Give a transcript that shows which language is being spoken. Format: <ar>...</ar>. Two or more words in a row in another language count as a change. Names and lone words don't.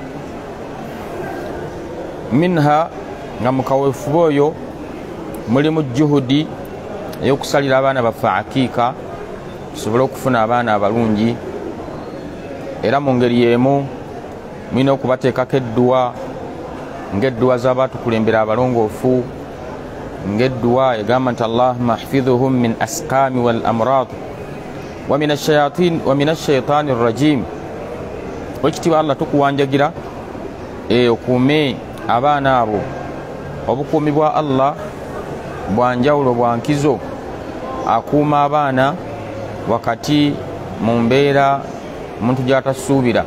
<lg>minha nga mu kaweefube oyo mulimu juhudi ey'okusalira abaana baffe akiika tusobole okufuna abaana abalungi, era mu ngeri y'emu mulina okubateekako edduwa ng'edduwa z'abaatukulembera abalongoofu, ng'edduwa egamba nti</lg> <ar>اللهم احفظهم من الأسقام والأمراض ومن الشيطان الرجيم.</ar> <lg>Ekitiibwa Allah tukuwanjagira okuume abaana abo. Obukuumi bwa Allah bwa njawulo, bwa nkizo. Akuuma abaana wakati mu mbeera omuntu gy'atasuubira.</lg>